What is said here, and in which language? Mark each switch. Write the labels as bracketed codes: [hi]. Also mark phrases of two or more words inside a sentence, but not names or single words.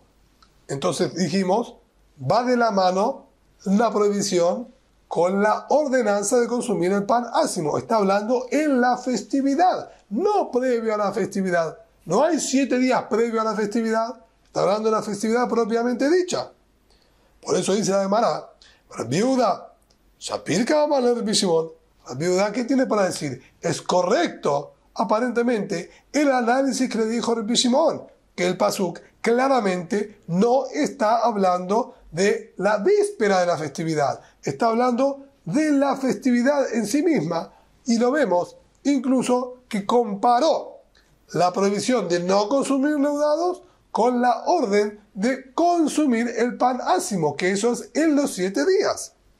[es] Entonces dijimos, va de la mano la prohibición con la ordenanza de consumir el pan ácimo. Está hablando en la festividad, no previo a la festividad. No hay 7 días previo a la festividad, está hablando de la festividad propiamente dicha. Por eso dice la Gemara, Rabbi Yehuda, [arc] שפיר קאמר [es] Rabbi Shimon, Rabbi Yehuda, ¿qué tiene para decir? Es correcto, aparentemente, el análisis que le dijo Rabbi Shimon, que el pasuk claramente no está hablando de la víspera de la festividad. Está hablando de la festividad en sí misma y lo vemos incluso que comparó la prohibición de no consumir leudados con la orden de consumir el pan ácimo, que eso es en los 7 días.